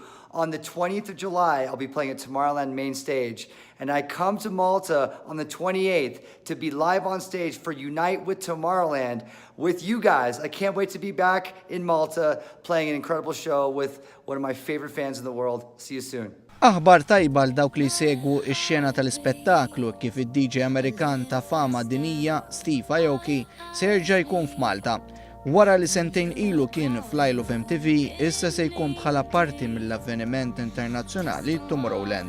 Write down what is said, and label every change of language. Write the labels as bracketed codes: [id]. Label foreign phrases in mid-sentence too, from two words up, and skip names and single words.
[en] On the 20th of July, I'll be playing at Tomorrowland main stage. And I come to Malta on the 28th to be live on stage for Unite with Tomorrowland with you guys. I can't wait to be back in Malta playing an incredible show with one of my favorite fans in the world. See you soon. [mt] Aħbar tajba l dawk li segwu x-xena tal-ispettaklu kif id-DJ Amerikan ta' fama dinija Steve Aoki se jerġa' jkun f'Malta. Wara li sentejn ilu kien fl-Isle of MTV, issa se jkun bħala parti mill-avveniment internazzjonali Tomorrowland.